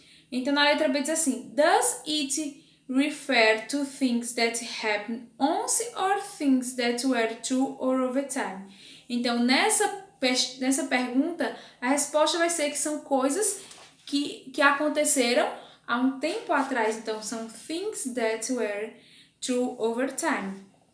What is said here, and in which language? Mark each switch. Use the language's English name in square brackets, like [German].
[Portuguese] Então, na letra B diz assim: [English] Does it refer to things that happened once or things that were true or over time? [Portuguese] Então, nessa pergunta, a resposta vai ser que são coisas que aconteceram há um tempo atrás. Então, são [English] things that were true over time.